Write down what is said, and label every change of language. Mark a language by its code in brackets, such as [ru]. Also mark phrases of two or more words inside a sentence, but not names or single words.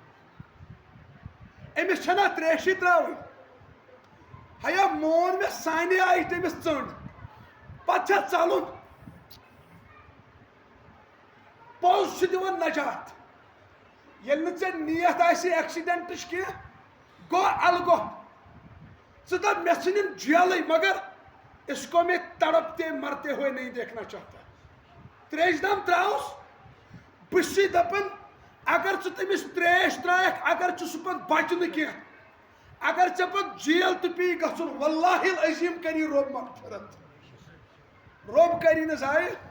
[ks] أمِس چھَنہ تریشی تراوٕنۍ ہیا مون مےٚ سانہِ آیہِ تٔمِس ژٔنٛڈ پتہٕ چھا ژلُن پوٚز چھُ دِوان نجات ییٚلہِ نہٕ ژےٚ نِیت آسہِ ایکسیڈنٹٕچ کینٛہہ گوٚو الگو ژٕ دپ مےٚ ژھٕنِن جیلٕے [ur] مگر اس کو میں تڑپتے مرتے ہوئے نہیں دیکھنا چاہتا [ks] تریش دام تراوس بہٕ چھُسے دپان اگر ژٕ تٔمِس تریش ترایکھ اگر ژٕ سُہ پتہٕ بچہِ نہٕ کینٛہہ اگر ژےٚ پتہٕ جیل تہِ پیٚیی گژھُن [ar] واللہ العظیٖم [ks] کری رۄب مغفرت رۄب کری نہٕ ضایہِ